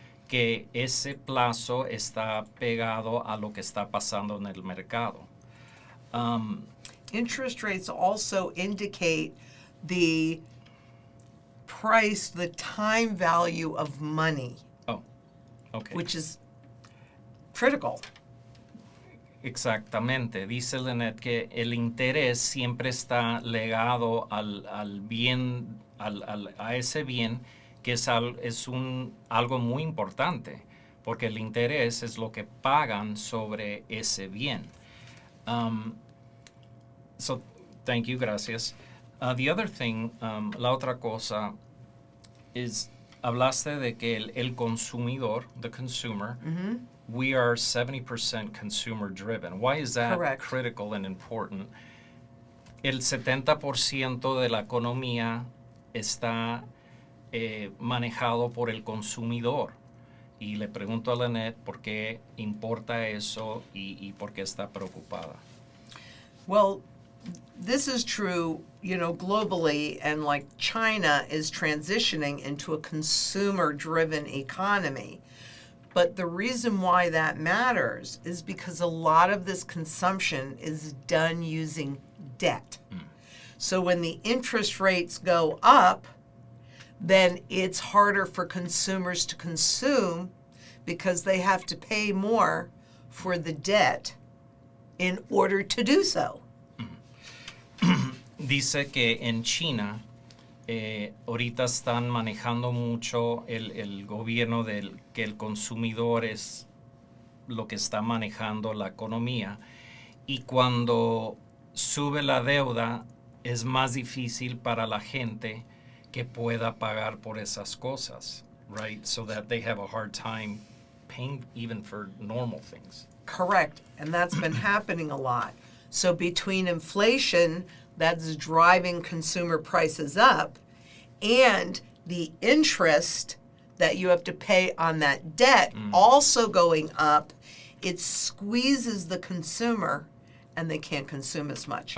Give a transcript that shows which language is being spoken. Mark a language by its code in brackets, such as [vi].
[es] que ese plazo está pegado a lo que está pasando en el mercado. [en] Interest rates also indicate the price, the time value of money, Oh, okay. which is critical. [es] Exactamente. Dice Lynette que el interés siempre está legado al bien, a ese bien, que es algo muy importante, porque el interés es lo que pagan sobre ese bien. [en] So, thank you, [es] gracias. [en] The other thing, [es] la otra cosa, [en] is [es] hablaste de que el consumidor, [en] the consumer, we are 70% consumer driven. Why is that Correct. critical and important? [es] El 70% de la economía está manejado por el consumidor. Y le pregunto a Lynette por qué importa eso y por qué está preocupada. [en] Well, this is true, globally, and like China is transitioning into a consumer-driven economy. But the reason why that matters is because a lot of this consumption is done using debt. So when the interest rates go up, then it's harder for consumers to consume because they have to pay more for the debt in order to do so. [es] Dice que en China ahorita están manejando mucho el gobierno que el consumidor es lo que está manejando la economía, y cuando sube la deuda es más difícil para la gente que pueda pagar por esas cosas, right? [en] So that they have a hard time paying even for normal things. Correct, and that's been happening a lot. So between inflation that's driving consumer prices up and the interest that you have to pay on that debt also going up, it squeezes the consumer and they can't consume as much.